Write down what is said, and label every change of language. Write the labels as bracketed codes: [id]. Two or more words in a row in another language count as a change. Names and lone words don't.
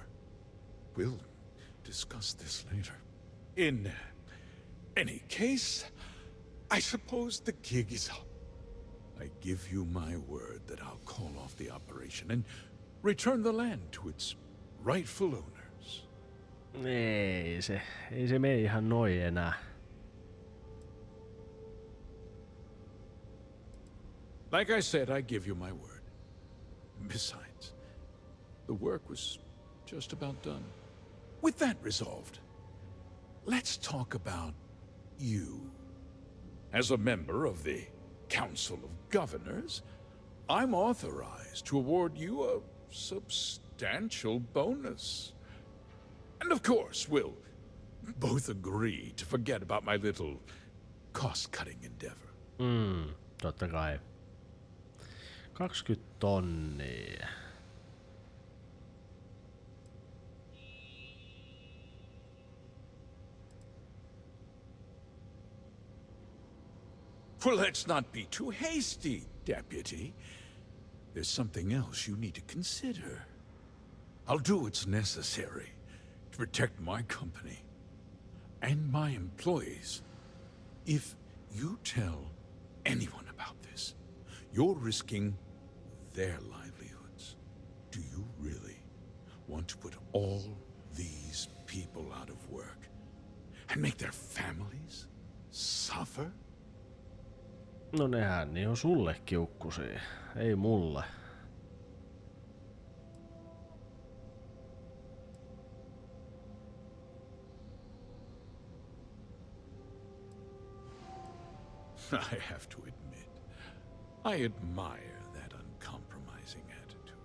[en] We'll discuss this later. In any case, I suppose the gig is up. I give you my word that I'll call off the operation and return the land to its rightful owners. [fi] Ei se mene ihan noin enää. [en] Like I said, I give you my word. Besides, the work was just about done. With that resolved, let's talk about you. As a member of the Council of Governors, I'm authorized to award you a substantial bonus. And of course, we'll both agree to forget about my little cost-cutting endeavor. [fi] Totta kai. 20 tonnia. [en] Well, let's not be too hasty, Deputy. There's something else you need to consider. I'll do what's necessary to protect my company and my employees. If you tell anyone about this, you're risking their livelihoods. Do you really want to put all these people out of work and make their families suffer? [fi] No nehän niin on sulle kiukkusia, ei mulle. [en] I have to admit, I admire that uncompromising attitude.